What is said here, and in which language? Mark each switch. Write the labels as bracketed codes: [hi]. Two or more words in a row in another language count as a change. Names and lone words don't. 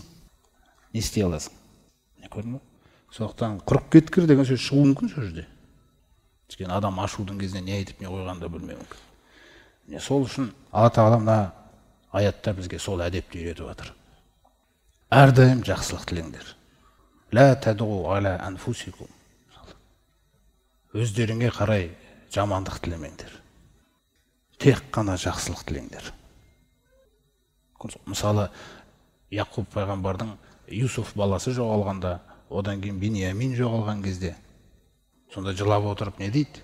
[kk] Не істей аласың? Не көрдің бе? Сондықтан құрып кеткір деген сөз шығуы мүмкін сол жерде. Өйткені адам ашудың кезінде не айтып, не қойғанды да білмеуі мүмкін. Сол үшін Алла тағала мына аятта бізге сол әдепті үйретіп жатыр. Әрдайым жақсылық тілеңдер. [ar] لا تدعوا على أنفسكم. [kk] Өздеріңе қарай жамандық тілемеңдер. Тек қана жақсылық тілеңдер. Мысалы, Яқуб пайғамбардың Юсуф баласы жоғалғанда, одан кейін Биньямин жоғалған кезде, сонда жылап отырып не дейді?